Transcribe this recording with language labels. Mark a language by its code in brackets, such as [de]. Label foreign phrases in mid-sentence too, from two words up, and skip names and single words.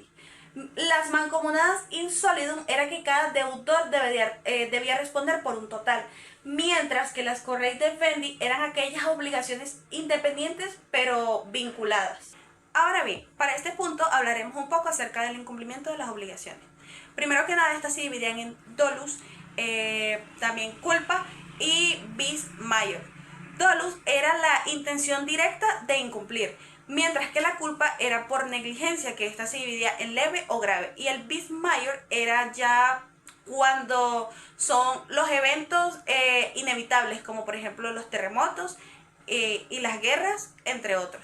[es] Las mancomunadas insolidum era que cada deudor debía responder por un total, mientras que las [la] correi defendi [es] eran aquellas obligaciones independientes pero vinculadas. Ahora bien, para este punto hablaremos un poco acerca del incumplimiento de las obligaciones. Primero que nada, estas se dividían en dolus, también culpa y [la] vis maior. [es] Dolus era la intención directa de incumplir, mientras que la culpa era por negligencia, que esta se dividía en leve o grave. Y el [la] vis maior [es] era ya cuando son los eventos inevitables, como por ejemplo los terremotos y las guerras, entre otros.